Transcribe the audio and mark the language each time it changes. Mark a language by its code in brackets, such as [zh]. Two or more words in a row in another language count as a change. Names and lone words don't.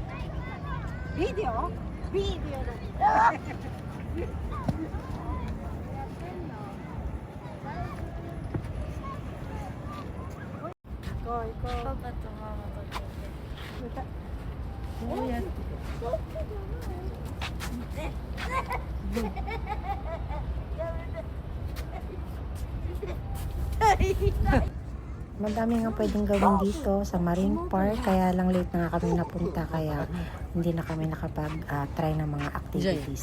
[en] Video? [ja] ビデオだ。 [en] Go, go. [ja] パパとママと撮って。 [tl] どうやって Madami nga pwedeng gawin dito sa Marine Park, kaya lang late na nga kami napunta, kaya hindi na kami nakapag-try ng mga activities.